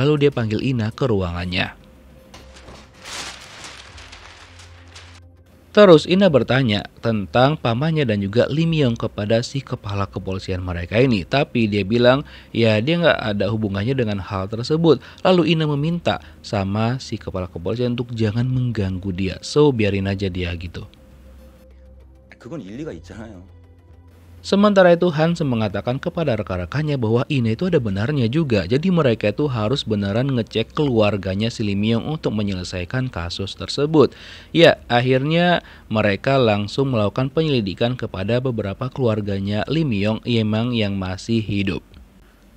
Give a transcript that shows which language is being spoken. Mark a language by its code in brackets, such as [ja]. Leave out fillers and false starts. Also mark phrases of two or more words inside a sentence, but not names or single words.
[id] Lalu dia panggil Ina ke ruangannya. Terus Ina bertanya tentang pamannya dan juga Lee Myung kepada si kepala kepolisian mereka ini. Tapi dia bilang ya dia nggak ada hubungannya dengan hal tersebut. Lalu Ina meminta sama si kepala kepolisian untuk jangan mengganggu dia. So biarin aja dia gitu. [ko] 그건 일리가 있잖아요. [id] Sementara itu Hansem mengatakan kepada rekan-rekannya bahwa ini itu ada benarnya juga. Jadi mereka itu harus beneran ngecek keluarganya si Lee Myung untuk menyelesaikan kasus tersebut. Ya akhirnya mereka langsung melakukan penyelidikan kepada beberapa keluarganya Lee Myung yang masih hidup.